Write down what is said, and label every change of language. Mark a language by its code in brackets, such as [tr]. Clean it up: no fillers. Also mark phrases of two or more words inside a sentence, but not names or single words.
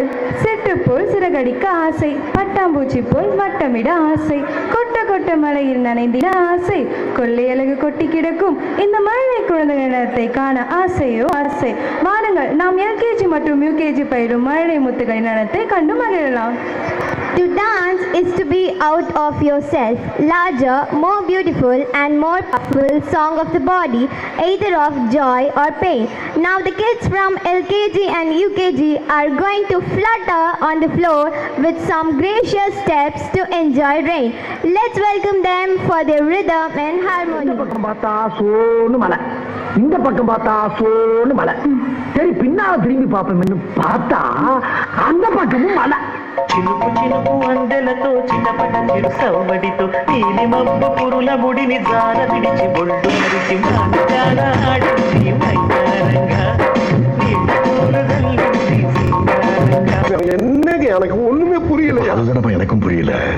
[ta] சிட்டு போல் சிறகடிக்க ஆசை, பட்டாம்பூச்சி போல் வட்டமிட ஆசை, கொட்ட கொட்ட மழையில் நனைந்திட ஆசை, கொள்ளை அழகு கொட்டி கிடக்கும் இந்த மழை குழந்தைகளை காண ஆசையோ ஆசை. வாருங்கள், நாம் LKG மற்றும் UKG பயிலும் மழை முத்துகளின் நடத்தை கண்டு மகிழலாம். [en] To dance is to be out of yourself, larger, more beautiful and more powerful song of the body, either of joy or pain. Now the kids from LKG and UKG are going to flutter on the floor with some gracious steps to enjoy rain. Let's welcome them for their rhythm and harmony. [ta] பார்த்தா சோன்னு மலை, இந்த பக்கம் பார்த்தா சோன்னு மலை, சரி பின்னால திரும்பி பார்ப்போம் பார்த்தா அந்த பக்கமும் மலை. [te] చినుకు చినుకు అందెలతో చిటపట చిరుసవ్వడితో నీలి మబ్బు పురుల ముడిని జార విడిచి బొడ్డు మరిచి మానగాన ఆడించి మైదానంగా నీళ్ళు పూలదల్లించి సింగారంగా. [ta] என்னங்க எனக்கு ஒண்ணுமே புரியல. அதுதானப்பா எனக்கும் புரியல.